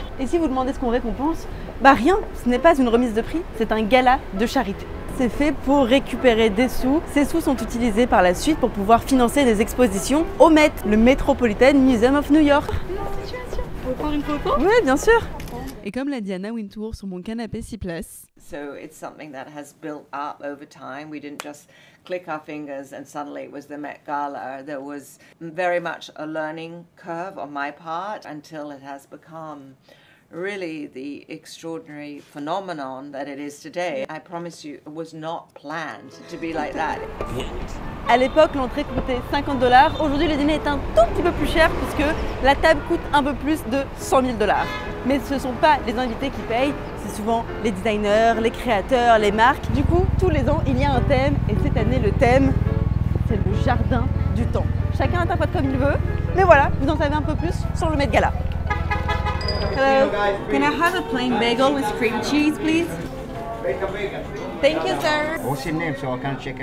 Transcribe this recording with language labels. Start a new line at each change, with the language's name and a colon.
French: Et si vous demandez ce qu'on récompense, bah rien, ce n'est pas une remise de prix, c'est un gala de charité. C'est fait pour récupérer des sous. Ces sous sont utilisés par la suite pour pouvoir financer des expositions au Met, le Metropolitan Museum of New York. On peut prendre une photo? Oui, bien sûr. Et comme l'a dit Anna Wintour sur mon canapé 6 places.
English: So it's something that has built up over time. We didn't just click our fingers and suddenly it was the Met Gala. There was very much a learning curve on my part until it has become really the extraordinary phenomenon that it is today. I promise you, it was not planned to be like that.
French: À l'époque, l'entrée coûtait 50 $. Aujourd'hui, le dîner est un tout petit peu plus cher puisque la table coûte un peu plus de 100 000 $. Mais ce ne sont pas les invités qui payent, c'est souvent les designers, les créateurs, les marques. Du coup, tous les ans, il y a un thème et cette année, le thème, c'est le jardin du temps. Chacun interprète comme il veut. Mais voilà, vous en savez un peu plus sur le Met Gala.
English: Hello, can I have a plain bagel with cream cheese, please? Thank you, sir. What's your name so I can check it